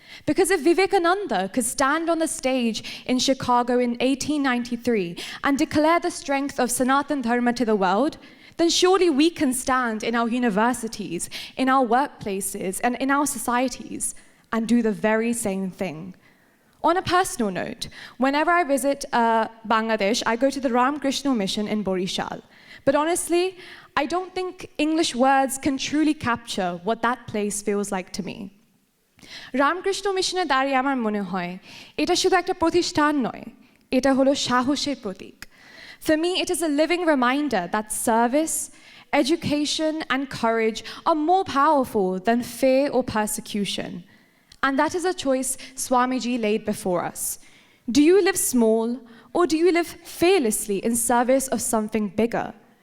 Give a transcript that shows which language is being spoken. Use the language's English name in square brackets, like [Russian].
[English] Because if Vivekananda could stand on the stage in Chicago in 1893 and declare the strength of Sanatan Dharma to the world, then surely we can stand in our universities, in our workplaces, and in our societies and do the very same thing. On a personal note, whenever I visit Bangladesh, I go to the Ramakrishna Mission in Borishal. But honestly, I don't think English words can truly capture what that place feels like to me. [Bangla] Ramakrishna মিশনে দাঁড়িয়ে আমার মনে হয় এটা শুধু একটা প্রতিষ্ঠান নয়, এটা হলো সাহসের প্রতীক. [English] For me, it is a living reminder that service, education, and courage are more powerful than fear or persecution. And that is a choice Swamiji laid before us. Do you live small, or do you live fearlessly in service of something bigger?